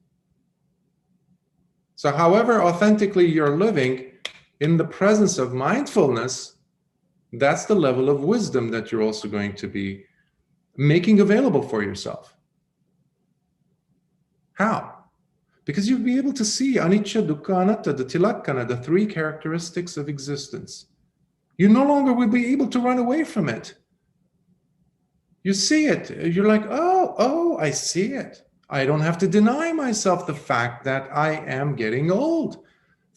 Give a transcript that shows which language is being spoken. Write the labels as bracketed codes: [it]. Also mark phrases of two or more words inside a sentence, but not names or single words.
[en] So however authentically you're living in the presence of mindfulness, that's the level of wisdom that you're also going to be making available for yourself. How? Because you'll be able to see [pi] anicca, dukkha, anatta, [en] the tilakkana, the three characteristics of existence. You no longer will be able to run away from it. You see it. You're like, oh, I see it. I don't have to deny myself the fact that I am getting old.